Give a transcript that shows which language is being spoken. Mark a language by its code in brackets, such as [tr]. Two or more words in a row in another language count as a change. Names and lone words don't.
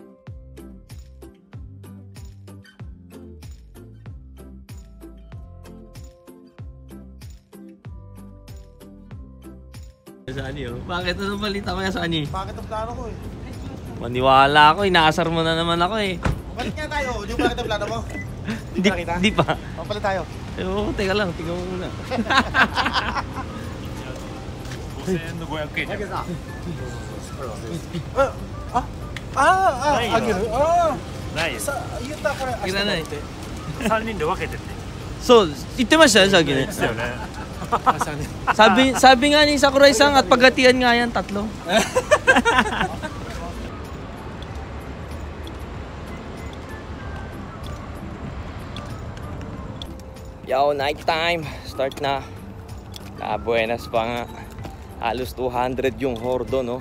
[tl] Sani oh. Bakit ano balita ko yan, Sani? Bakit ang plano ko eh? Maniwala ako, inaasar mo na naman ako eh. Balik nga tayo, di ba bakit ang plano mo? Di pa. Papalit tayo. Oo, teka lang, tingnan mo muna. [ja] 5000円の500円じゃん。あげるないよ。さ言ったこれいらない 3人で分けてって。そう、言ってましたね、さっきね。ですよね。 [tl] Sabi nga ni Sakurai-san at paghatian nga yan, tatlo. [en] Yo, night time. Start na. [tl] Buenas pa nga. Halos 200 yung hordo, no?